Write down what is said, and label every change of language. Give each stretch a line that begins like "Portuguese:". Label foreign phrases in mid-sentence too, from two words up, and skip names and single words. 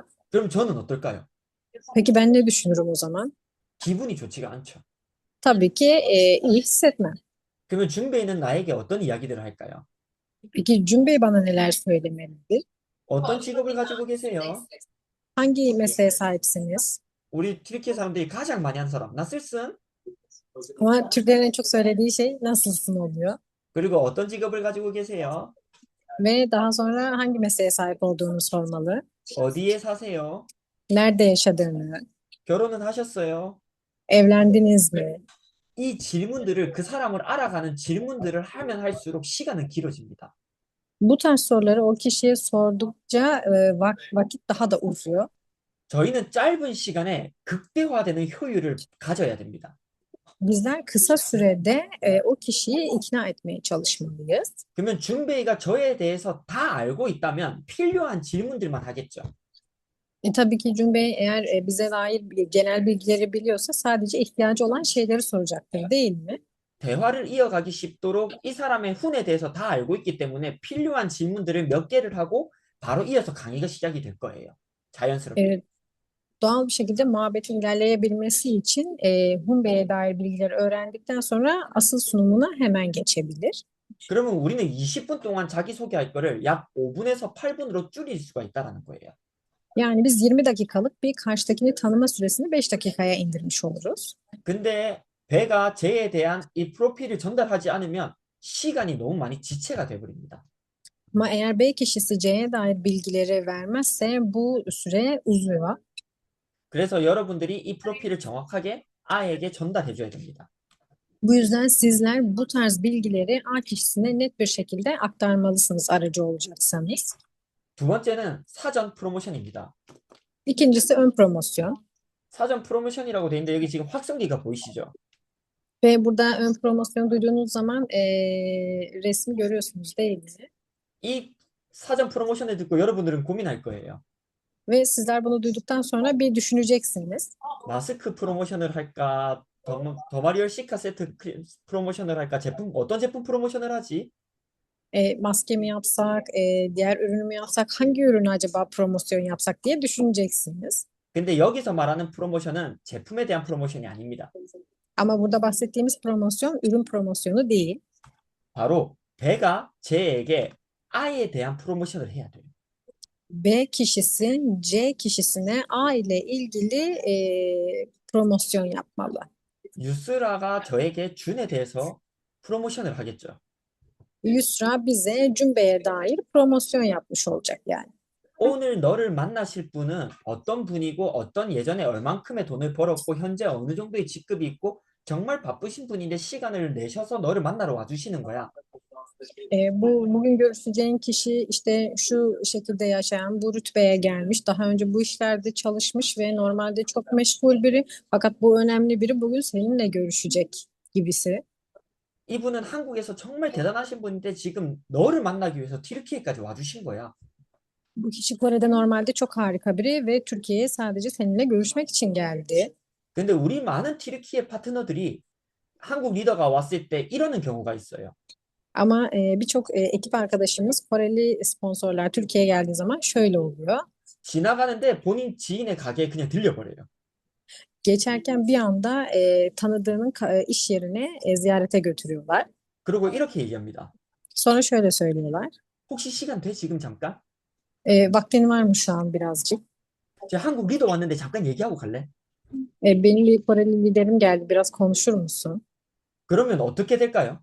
Korean: 그럼 저는 어떨까요?
Turkish: Peki ben ne düşünürüm o zaman?
Korean: 기분이 좋지가 않죠.
Turkish: Tabii ki iyi hissetmem.
Korean: 그러면 준베이는 나에게 어떤 이야기들을 할까요?
Turkish: Peki Cumbe bana neler söylemelidir?
Korean: 어떤 직업을 가지고 계세요?
Turkish: Hangi mesleğe sahipsiniz?
Korean: 우리 튀르키예 사람들이 가장 많이 하는 사람, 나슬슨?
Turkish: Ama Türklerin en çok söylediği şey nasılsın oluyor.
Korean: 그리고 어떤 직업을 가지고 계세요?
Turkish: Ve daha sonra hangi mesleğe sahip olduğunu sormalı.
Korean: 어디에 사세요?
Turkish: Nerede yaşadığını,
Korean: 결혼은 하셨어요?
Turkish: evlendiniz mi?
Korean: 이 질문들을 그 사람을 알아가는 질문들을 하면 할수록 시간은 길어집니다.
Turkish: Bu tarz soruları o kişiye sordukça vakit daha da uzuyor.
Korean: 저희는 짧은 시간에 극대화되는 효율을 가져야 됩니다.
Turkish: Bizler kısa sürede o kişiyi ikna etmeye çalışmalıyız.
Korean: 그러면 준베이가 저에 대해서 다 알고 있다면 필요한 질문들만 하겠죠.
Turkish: Tabii ki Cumbe eğer bize dair genel bilgileri biliyorsa sadece ihtiyacı olan şeyleri soracaktır, değil mi?
Korean: 대화를 이어가기 쉽도록 이 사람의 훈에 대해서 다 알고 있기 때문에 필요한 질문들을 몇 개를 하고 바로 이어서 강의가 시작이 될 거예요. 자연스럽게.
Turkish: Doğal bir şekilde muhabbetin ilerleyebilmesi için Humbe'ye dair bilgileri öğrendikten sonra asıl sunumuna hemen geçebilir.
Korean: 그러면 우리는 20분 동안 자기소개할 거를 약 5분에서 8분으로 줄일 수가 있다는 거예요.
Turkish: Yani biz 20 dakikalık bir karşıdakini tanıma süresini 5 dakikaya indirmiş oluruz.
Korean: 근데 배가 쟤에 대한 이 프로필을 전달하지 않으면 시간이 너무 많이 지체가 돼버립니다.
Turkish: Ama eğer B kişisi C'ye dair bilgileri vermezse bu süre uzuyor.
Korean: 그래서 여러분들이 이 프로필을 정확하게 A에게 전달해줘야 됩니다.
Turkish: Bu yüzden sizler bu tarz bilgileri A kişisine net bir şekilde aktarmalısınız aracı olacaksanız.
Korean: 두 번째는 사전 프로모션입니다.
Turkish: İkincisi ön promosyon.
Korean: 사전 프로모션이라고 돼 있는데 여기 지금 확성기가 보이시죠?
Turkish: Ve burada ön promosyon duyduğunuz zaman resmi görüyorsunuz değil mi?
Korean: 이 사전 프로모션을 듣고 여러분들은 고민할 거예요.
Turkish: Ve sizler bunu duyduktan sonra bir düşüneceksiniz.
Korean: 마스크 프로모션을 할까? 더마리얼 시카 세트 프로모션을 할까? 어떤 제품 프로모션을 하지?
Turkish: Maske mi yapsak, diğer ürünü mü yapsak, hangi ürünü acaba promosyon yapsak diye düşüneceksiniz.
Korean: 근데 여기서 말하는 프로모션은 제품에 대한 프로모션이 아닙니다.
Turkish: Ama burada bahsettiğimiz promosyon ürün promosyonu değil.
Korean: 바로 B가 C'에게 I에 대한 프로모션을 해야 돼요.
Turkish: B kişisi C kişisine A ile ilgili promosyon yapmalı.
Korean: 유스라가 저에게 준에 대해서 프로모션을 하겠죠.
Turkish: Yusra bize Cümbe'ye dair promosyon yapmış olacak yani.
Korean: 오늘 너를 만나실 분은 어떤 분이고 어떤 예전에 얼만큼의 돈을 벌었고 현재 어느 정도의 직급이 있고 정말 바쁘신 분인데 시간을 내셔서 너를 만나러 와주시는 거야.
Turkish: Bugün görüşeceğin kişi işte şu şekilde yaşayan, bu rütbeye gelmiş, daha önce bu işlerde çalışmış ve normalde çok meşgul biri. Fakat bu önemli biri bugün seninle görüşecek gibisi.
Korean: 이분은 한국에서 정말 대단하신 분인데 지금 너를 만나기 위해서 튀르키예까지 와주신 거야.
Turkish: Bu kişi Kore'de normalde çok harika biri ve Türkiye'ye sadece seninle görüşmek için geldi.
Korean: 근데 우리 많은 튀르키예 파트너들이 한국 리더가 왔을 때 이러는 경우가 있어요.
Turkish: Ama birçok ekip arkadaşımız Koreli sponsorlar Türkiye'ye geldiği zaman şöyle oluyor.
Korean: 지나가는데 본인 지인의 가게에 그냥 들려버려요.
Turkish: Geçerken bir anda tanıdığının iş yerine ziyarete götürüyorlar.
Korean: 그리고 이렇게 얘기합니다.
Turkish: Sonra şöyle söylüyorlar.
Korean: 혹시 시간 돼? 지금 잠깐?
Turkish: Vaktin var mı şu an birazcık?
Korean: 저 한국 리더 왔는데 잠깐 얘기하고 갈래?
Turkish: Benim Koreli liderim geldi. Biraz konuşur musun?
Korean: 그러면 어떻게 될까요?